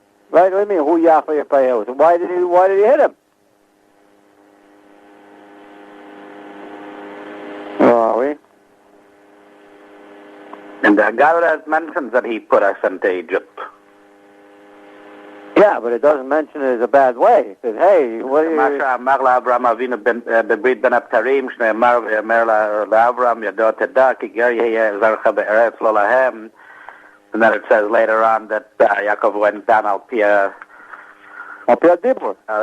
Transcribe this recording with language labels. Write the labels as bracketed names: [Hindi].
[English] Right? What do you mean? Who Yachli Yipayel? Why did he hit him? Where are we? And the Haggadah mentions that he put us into Egypt. Yeah, but it doesn't mention it as a bad way. It says, hey, what are you... [Hebrew] אמר לאברהם אבינו בברית בין הבתרים, שנאמר ואמר לאברהם, ידוע תדע, כי גר יהיה זרעך בארץ לא להם. [English] And then it says later on that Yaakov went down al pi Dibur.